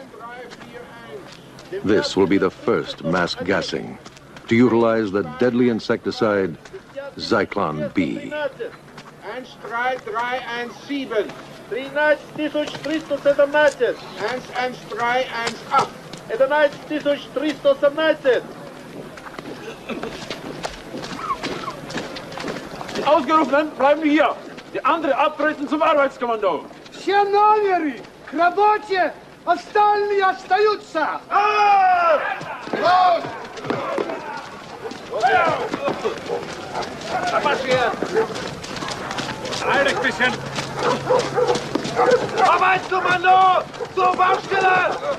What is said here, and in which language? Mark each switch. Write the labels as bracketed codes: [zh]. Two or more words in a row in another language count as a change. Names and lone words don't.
[en] This will be the first mass gassing to utilize the deadly insecticide Zyklon B. [de] 13317 13317 11318 11318. Die Ausgerufenen bleiben hier. Die andere abtreten zum Arbeitskommando. [ru] Все номеры к работе, остальные остаются. [de] Halt ein bisschen. Arbeitskommando! Zur Baustelle!